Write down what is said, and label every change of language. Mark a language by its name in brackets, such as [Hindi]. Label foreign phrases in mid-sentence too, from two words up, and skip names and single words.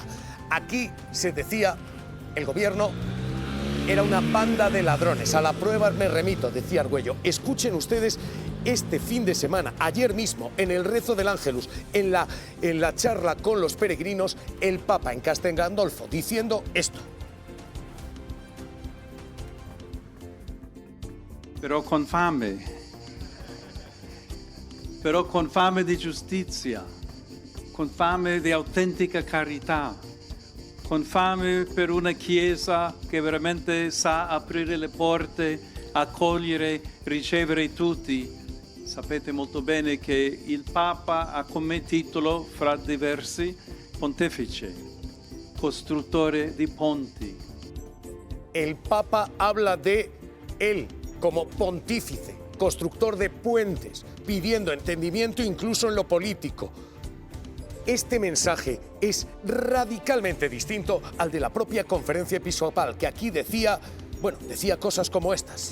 [Spanish] Aquí se decía, el gobierno era una banda de ladrones. A la prueba me remito, decía Argüello. Escuchen ustedes este fin de semana, ayer mismo, en el rezo del Ángelus, en la charla con los peregrinos, el Papa en Castel Gandolfo, diciendo esto. [Italian] Però con fame di giustizia, con fame di autentica carità, con fame per una Chiesa che veramente sa aprire le porte, accogliere, ricevere tutti. Sapete molto bene che il Papa ha come titolo, fra diversi, Pontefice, costruttore di ponti. [Spanish] El Papa habla de él como pontífice, constructor de puentes, pidiendo entendimiento incluso en lo político. Este mensaje es radicalmente distinto al de la propia conferencia episcopal, que aquí decía cosas como estas.